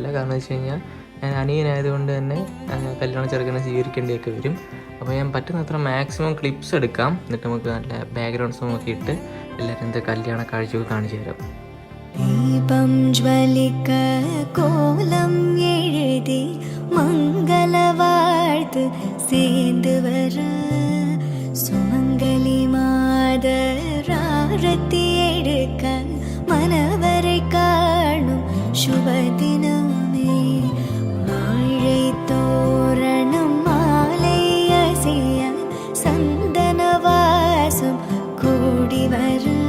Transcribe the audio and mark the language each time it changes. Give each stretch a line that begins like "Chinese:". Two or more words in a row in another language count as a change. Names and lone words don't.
Malayalam: കാരണം എന്ന് വെച്ച് കഴിഞ്ഞാൽ ഞാൻ അനിയനായതുകൊണ്ട് തന്നെ കല്യാണ ചെറുക്കനെ സ്വീകരിക്കേണ്ടിയൊക്കെ വരും. അപ്പോൾ ഞാൻ പറ്റുന്നത്ര
English: maximum clips
Malayalam: എടുക്കാം. എന്നിട്ട് നമുക്ക് നല്ല
English: background song
Malayalam: ഒക്കെ ഇട്ട് എല്ലാവരും എന്താ കല്യാണ കാഴ്ചയൊക്കെ കാണിച്ചു തരാം.
Tamil: தீபம் ஜ்வலிக்க கோலம் எழுதி மங்களவாழ்த்து சேர்ந்து வர சுமங்கலி மாதராரத்தி எடுக்க மனவரை காணும் சுபதினமே வாழை தோரணம் மாலை அசைய சந்தன வாசம் கூடி வர